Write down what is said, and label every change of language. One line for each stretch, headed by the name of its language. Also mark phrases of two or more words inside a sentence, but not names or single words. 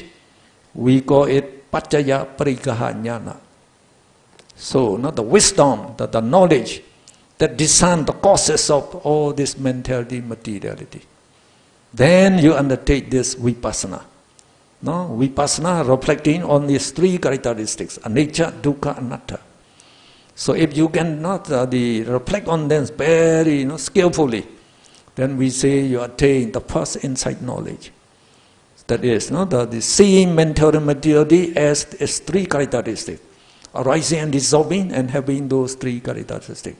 English: We call it
Pali: Paccaya Parikaha Jnana.
English: So the wisdom, the knowledge that discern the causes of all this mentality, materiality. Then you undertake this Vipassana. Vipassana reflecting on these 3 characteristics,
Pali: anicca, dukkha, anatta.
English: So if you cannot reflect on them very skillfully, then we say you attain the first insight knowledge. That is, the seeing mental and materiality as 3 characteristics, arising and dissolving, and having those 3 characteristics.